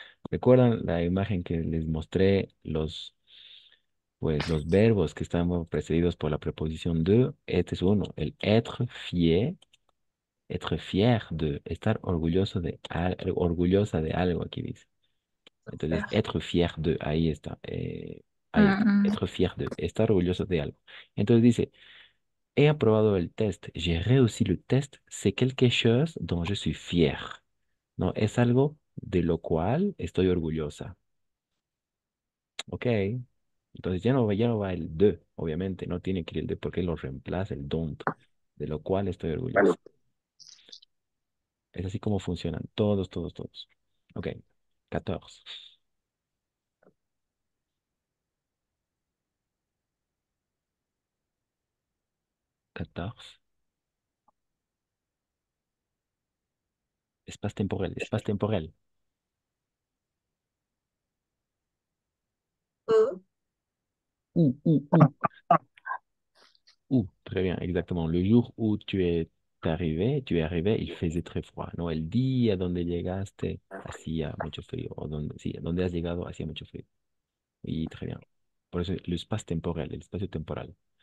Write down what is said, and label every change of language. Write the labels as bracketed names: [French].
[Spanish] ¿Recuerdan la imagen que les mostré? Pues, los verbos que están precedidos por la preposición de. Este es uno, el [French] être fier de, [Spanish] estar orgulloso de, orgullosa de algo, aquí dice. Entonces, Súper. [French] être fier de, [Spanish] ahí está, ahí está, Mm, [French] être fier de, [Spanish] estar orgulloso de algo. Entonces dice, he aprobado el test, [French] j'ai réussi le test, c'est quelque chose dont je suis fier. [Spanish] No, es algo de lo cual estoy orgullosa. Ok. Entonces ya no va el de, obviamente, no tiene que ir el de porque lo reemplaza el don't, de lo cual estoy orgulloso. Es así como funcionan todos, todos, todos. Ok. 14. 14. [French] Espace temporel, espace temporel. U. Où. Où. Très bien, exactement. Le jour où tu es arrivé, il faisait très froid. [Spanish] No, el día donde llegaste hacía mucho frío. O donde, sí, donde has llegado hacía mucho frío. Y [French] très bien. [Spanish] Por eso, el [French] espace temporel, [Spanish] el espacio temporal.